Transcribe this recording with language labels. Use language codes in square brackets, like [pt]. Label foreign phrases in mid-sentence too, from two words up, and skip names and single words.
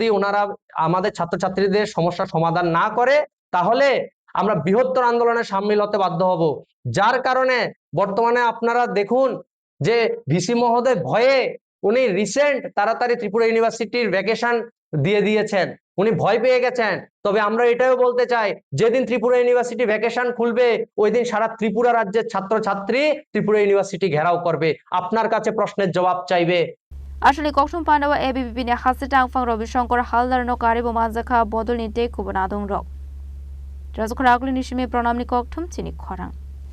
[bn] ওনারা আমাদের ছাত্রছাত্রীদের সমস্যার সমাধান না করে তাহলে আমরা বৃহত্তর আন্দোলনে সামিল হতে বাধ্য হব যার কারণে বর্তমানে আপনারা দেখুন যে ভিসি মহোদয় ভয়ে উনি রিসেন্ট তাড়াতাড়ি ত্রিপুরা ইউনিভার্সিটির ভ্যাকেশন দিয়ে দিয়েছেন উনি ভয় পেয়ে গেছেন তবে আমরা এটাও বলতে চাই যেদিন ত্রিপুরা ইউনিভার্সিটি ভ্যাকেশন খুলবে ওই দিন সারা ত্রিপুরা রাজ্যের ছাত্রছাত্রী ত্রিপুরা ইউনিভার্সিটি ঘেরাও করবে আপনার কাছে প্রশ্নের জবাব চাইবে [trp] আসলে কক্সুম পান্ডাওয়া ABBP ni hasu tangphang Ravi Shankar Haldar no karibo manjakha bodol ni te kubana dong rok Rajukhoraglo ni shime pranam ni kokthum chini khorang